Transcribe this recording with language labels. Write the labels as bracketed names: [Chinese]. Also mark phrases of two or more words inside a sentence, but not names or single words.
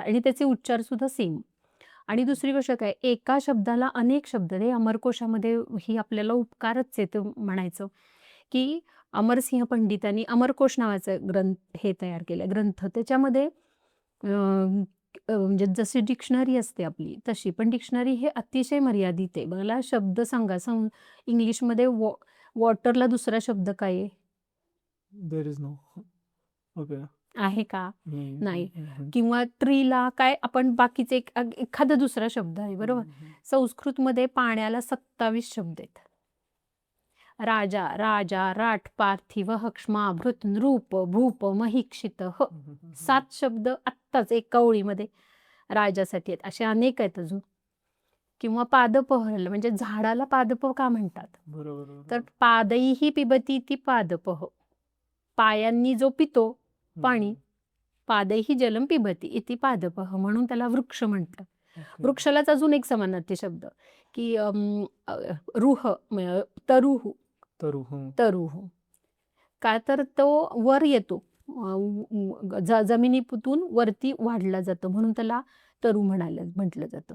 [Marathi] आणि त्याचे उच्चार सुद्धा सेम. आणि दुसरी गोष्ट काय, एका शब्दाला अनेक शब्द, हे अमरकोशामध्ये ही आपल्याला उपकारच आहे ते म्हणायचं, की अमरसिंह पंडितांनी अमरकोश नावाचं हे तयार केलं ग्रंथ. त्याच्यामध्ये म्हणजे जशी डिक्शनरी असते आपली तशी, पण डिक्शनरी हे अतिशय मर्यादित आहे. मला शब्द सांगा, इंग्लिशमध्ये वॉटरला दुसरा शब्द काय आहे? [English] There is no. [Marathi] ओके. आहे का? नाही. किंवा ट्रीला काय, आपण बाकीचे एखादा दुसरा शब्द आहे, बरोबर. संस्कृतमध्ये पाण्याला 27 शब्द आहेत. राजा, राजा, [Sanskrit] राठ, पार्थिव, हक्ष्मा, भृत, नृप, भूप, महिक्षित, [Marathi] 7 शब्द आत्ताच एका ओळीमध्ये राजासाठी आहेत. असे अनेक आहेत अजून. किंवा पादपह, म्हणजे झाडाला पादप का म्हणतात? बरोबर. तर [Sanskrit] पादैही पिबती ती पादपह, [Marathi] पायांनी जो पितो पाणी, [Sanskrit] पादैही जलम पिबती इति पादपह, [Marathi] म्हणून त्याला वृक्ष म्हणतात. वृक्षालाच अजून एक समानार्थी शब्द की रुह, तरुह, का तर तो वर येतो, जमिनीतून वरती वाढला जातो, म्हणून त्याला तरु म्हटलं जातं.